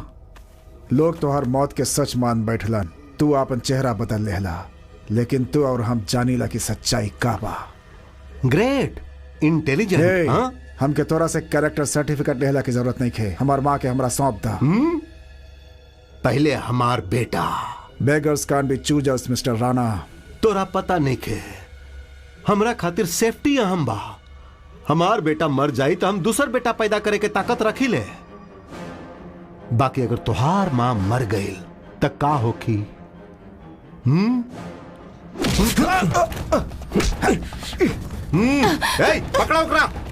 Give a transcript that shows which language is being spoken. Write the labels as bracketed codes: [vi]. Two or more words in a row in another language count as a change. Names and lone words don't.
[bho] लोग तोहर मौत के सच मान बैठलन, तू अपन चेहरा बदल लेहला, लेकिन तू और हम जानीला की सच्चाई का बा। [en] Great, intelligent. [bho] हमके तोरा से [en] character certificate [bho] लेहला की जरूरत नहीं खे। हमार माँ के हमरा सौंप दा। पहले हमार बेटा। [en] Beggars can't be choosers Mister Rana. [bho] तोरा पता नहीं खे, हमरा खातिर सेफ्टी अहम बा। हमार बेटा मर जाई तो हम दूसर बेटा पैदा करे के ताकत रखी ले। बाकी अगर तुहार माँ मर गई तो का होखी? पकड़ा उकड़ा।